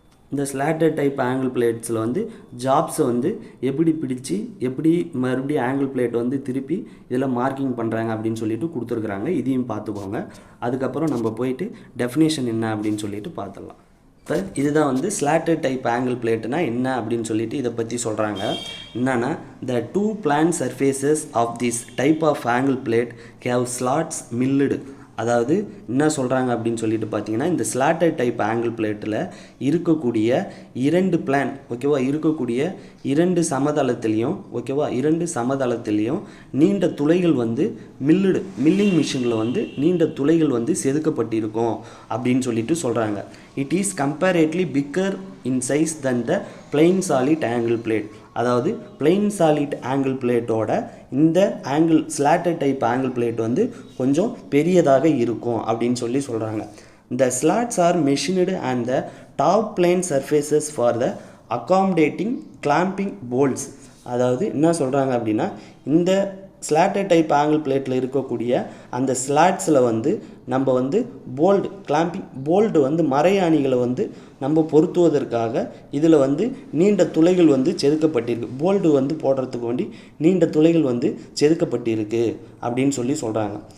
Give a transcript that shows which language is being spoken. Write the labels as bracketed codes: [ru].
[ta] இந்த slotted type angle பிளேட்ஸில் வந்து ஜாப்ஸை வந்து எப்படி பிடிச்சி எப்படி மறுபடியும் ஆங்கிள் பிளேட் வந்து திருப்பி இதில் மார்க்கிங் பண்ணுறாங்க அப்படின்னு சொல்லிட்டு கொடுத்துருக்குறாங்க. இதையும் பார்த்துக்கோங்க. அதுக்கப்புறம் நம்ம போயிட்டு டெஃபினேஷன் என்ன அப்படின்னு சொல்லிட்டு பார்த்துடலாம். இப்போ இதுதான் வந்து ஸ்லாட்டட் டைப் ஆங்கிள் பிளேட்டுனா என்ன அப்படின்னு சொல்லிட்டு இதை பற்றி சொல்கிறாங்க. என்னன்னா, [en] the two plane surfaces of this type of angle plate have slots milled. [ta] அதாவது என்ன சொல்கிறாங்க அப்படின்னு சொல்லிட்டு பார்த்தீங்கன்னா, இந்த ஸ்லாட்டட் டைப் ஆங்கிள் பிளேட்டில் இருக்கக்கூடிய இரண்டு பிளான் ஓகேவா, இருக்கக்கூடிய இரண்டு சமதளத்துலேயும் ஓகேவா, இரண்டு சமதளத்துலேயும் நீண்ட துளைகள் வந்து மில்லிங் மிஷினில் வந்து நீண்ட துளைகள் வந்து செதுக்கப்பட்டிருக்கும் அப்படின்னு சொல்லிட்டு சொல்கிறாங்க. [en] It is comparatively bigger in size than the plain solid angle plate. [ta] அதாவது பிளைன் சாலிட் ஆங்கிள் பிளேட்டோட இந்த angle slotted type angle plate வந்து கொஞ்சம் பெரியதாக இருக்கும் அப்படின்னு சொல்லி சொல்கிறாங்க. [en] The slats are machined and the top plane surfaces for the accommodating clamping bolts. [ta] அதாவது என்ன சொல்கிறாங்க அப்படின்னா, இந்த ஸ்லாட்டட் டைப் ஆங்கிள் பிளேட்டில் இருக்கக்கூடிய அந்த ஸ்லாட்ஸில் வந்து நம்ம வந்து கிளாம்பிங் போல்டு வந்து மறையாணிகளை வந்து நம்ம பொருத்துவதற்காக இதில் வந்து நீண்ட துளைகள் வந்து செதுக்கப்பட்டிருக்கு. போல்டு வந்து போடுறதுக்கு வேண்டி நீண்ட துளைகள் வந்து செதுக்கப்பட்டிருக்கு அப்படின்னு சொல்லி சொல்கிறாங்க.